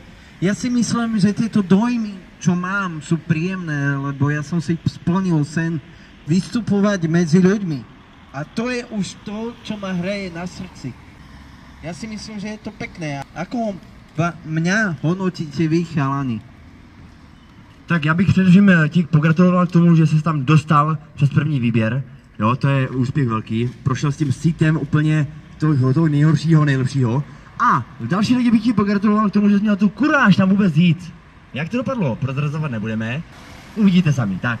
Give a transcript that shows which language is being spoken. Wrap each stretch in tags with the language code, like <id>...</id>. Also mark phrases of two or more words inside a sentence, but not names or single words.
<sk>Ja si myslím, že tieto dojmy, čo mám, sú príjemné, lebo ja som si splnil sen vystupovať medzi ľuďmi. A to je už to, čo ma hreje na srdci. Ja si myslím, že je to pekné. Ako mňa hodnotíte vy, chalani?</sk> <cs>Tak já bych především ti pogratuloval k tomu, že jsi tam dostal přes první výběr. Jo, to je úspěch velký. Prošel s tím sítem úplně toho nejhoršího, nejlepšího. A další lidi bych ti pogratuloval k tomu, že jsi měl tu kuráž tam vůbec jít. Jak to dopadlo? Prozrazovat nebudeme. Uvidíte sami. Tak.</cs>